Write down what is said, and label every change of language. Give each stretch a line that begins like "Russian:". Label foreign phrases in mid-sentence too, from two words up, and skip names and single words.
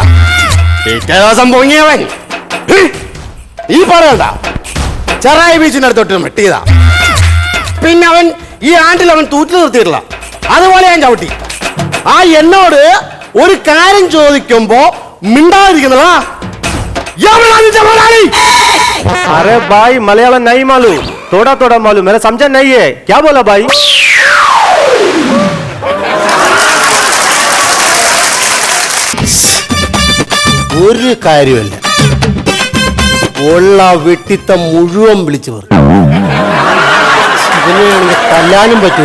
Malayalam: പിറ്റേ ദിവസം പൊങ്ങിയവൻ. ഈ പാട് കണ്ട ചെറായി ബീച്ചിന്റെ അടുത്തോട്ട് വെട്ടിയതാ. പിന്നെ അവൻ ഈ ആണ്ടിൽ അവൻ തൂറ്റി നിർത്തിയിട്ടില്ല. അതുപോലെ ഞാൻ ചവിട്ടി. എന്നോട് ഒരു കാര്യം ചോദിക്കുമ്പോ മിണ്ടാതിരിക്കുന്നതാ.
Hindi: अरे भाई मलयालम नहीं मालूम, थोड़ा थोड़ा मालूम, मेरा समझा नहीं है. क्या बोला भाई?
Malayalam: ഒരു കാര്യമല്ല, ഉള്ള വെട്ടിത്തം മുഴുവൻ വിളിച്ചു പറഞ്ഞു. ഇതിന് തല്ലാനും പറ്റൂല.